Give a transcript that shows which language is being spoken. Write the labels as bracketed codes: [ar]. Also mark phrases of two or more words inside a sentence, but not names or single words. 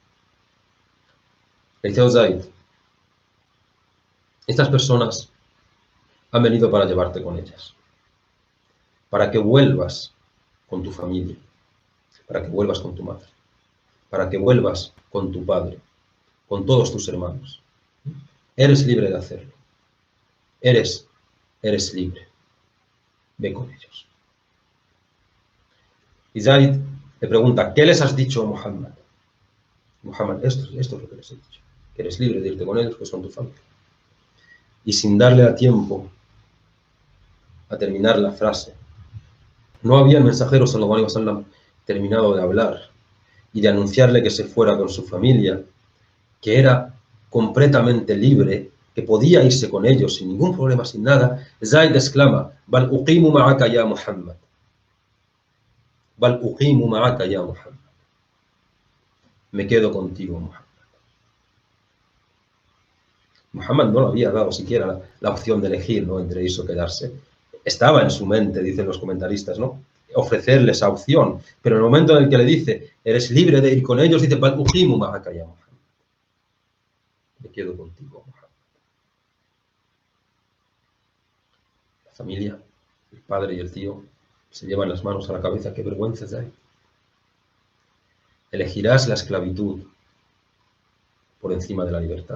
[es] Le dice a Zaid, estas personas han venido para llevarte con ellas, para que vuelvas con tu familia, para que vuelvas con tu madre, para que vuelvas con tu padre, con todos tus hermanos. Eres libre de hacerlo. Eres libre. Ve con ellos. Y Zaid le pregunta, ¿qué les has dicho a Muhammad? Muhammad, esto es lo que les he dicho. Que eres libre de irte con ellos, que son tu familia. Y sin darle a tiempo a terminar la frase, no había el mensajero [ar] صلى الله عليه وسلم [es] terminado de hablar y de anunciarle que se fuera con su familia, que era completamente libre, que podía irse con ellos sin ningún problema, sin nada. Zaid exclama, [ar] بل أقيم معك يا محمد. بل أقيم معك يا محمد. [es] Me quedo contigo, Muhammad. Muhammad no le había dado siquiera la opción de elegir, ¿no?, entre eso o quedarse. Estaba en su mente, dicen los comentaristas, ¿no?, ofrecerle esa opción, pero en el momento en el que le dice, eres libre de ir con ellos, dice, [ar] بل أقيم معك يا محمد. [es] Me quedo contigo, Muhammad. La familia, el padre y el tío, se llevan las manos a la cabeza. ¡Qué vergüenza hay! Elegirás la esclavitud por encima de la libertad.